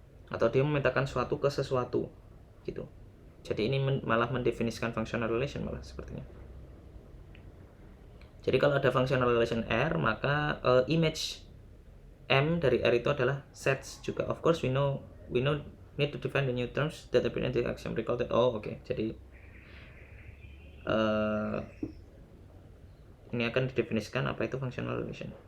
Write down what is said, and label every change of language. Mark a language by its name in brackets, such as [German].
[Indonesian] Atau dia memetakan suatu ke sesuatu gitu. Jadi ini malah mendefinisikan functional relation malah sepertinya. Jadi kalau ada functional relation R, maka image M dari R itu adalah sets juga. [English] Of course we know need to define the new terms that appear in the axiom. Recall that. Oh, oke. [Indonesian] Jadi ini akan didefinisikan apa itu functional relation.